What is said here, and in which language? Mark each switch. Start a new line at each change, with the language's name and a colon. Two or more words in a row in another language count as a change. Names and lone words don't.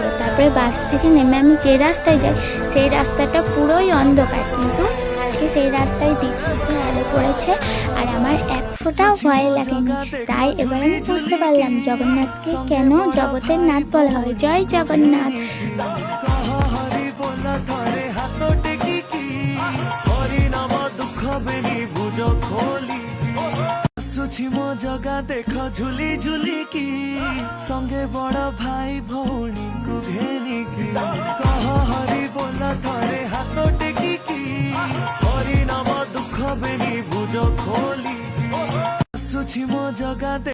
Bangla: তারপরে বাস থেকে নেমে আমি যে রাস্তায় যাই সেই রাস্তাটা পুরোই অন্ধকার, কিন্তু কালকে সেই রাস্তায় বিদ্যুতের আলো পড়েছে আর আমার এক ফোঁটাও ভয় লাগেনি। তাই এবার আমি বুঝতে পারলাম জগন্নাথকে কেন জগতের নাথ বলা হয়। জয় জগন্নাথ।
Odia: ମୋ ଜଗା ଦେଖ ଝୁଲି ଝୁଲିକି ସଙ୍ଗେ ବଡ଼ ଭାଇ ଭଉଣୀକୁ ଘେନିକି କହ ହରି ବୋଲ ଥରେ ହାତ ଟେକିକି ହରି ନାମ ଦୁଃଖ ବେନି ଭୁଜ ଖୋଲି ଆସୁଛି ମୋ ଜଗା।